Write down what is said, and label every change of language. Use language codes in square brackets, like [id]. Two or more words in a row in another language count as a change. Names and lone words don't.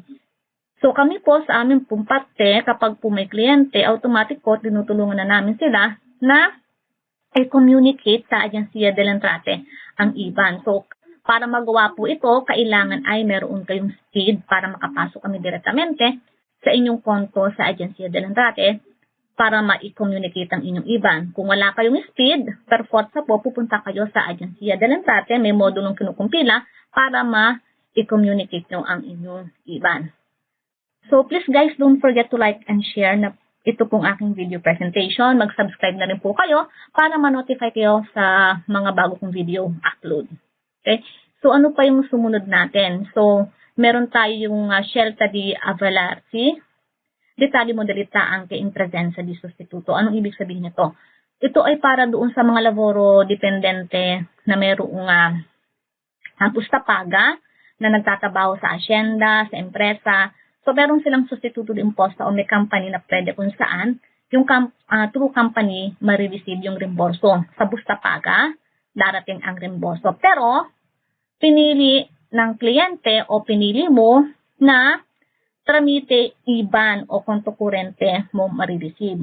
[tl] So kami po sa aming pong parte, kapag po may kliyente, automatic po tinutulungan na namin sila na i-communicate sa Agenzia delle Entrate ang IBAN. So, para magawa po ito, kailangan ay meron kayong SPID para makapasok kami direktamente sa inyong konto sa Agenzia delle Entrate para ma-communicate ang inyong IBAN. Kung wala kayong SPID, [it] per forza [tl] po, pupunta kayo sa Agenzia delle Entrate, may modulong kinukumpila para ma-communicate nyo ang inyong IBAN. So, [en] please guys, don't forget to like and share [tl] na ito pong aking [en] video presentation. [tl] Mag-subscribe na rin po kayo para ma-notify kayo sa mga bago kong [en] video upload. [tl] Okay? So, ano pa yung sumunod natin? So, meron tayo yung [it] scelta di avvalersi, detalye modalità anche in presenza di sostituto. [tl] Anong ibig sabihin nito? Ito ay para doon sa mga [it] lavoro dipendente [tl] na merong [it] busta paga [tl] na nagtatabaho sa asyenda, sa empresa. So, meron silang [it] sostituto di imposta [tl] o may company na pwede kung saan yung [en] through company [tl] marireceive yung reimborso. Sa [it] busta paga, [tl] darating ang reimborso. Pero, pinili ng kliyente o pinili mo na tramite IBAN o [it] konto kurente [tl] mo marireceive.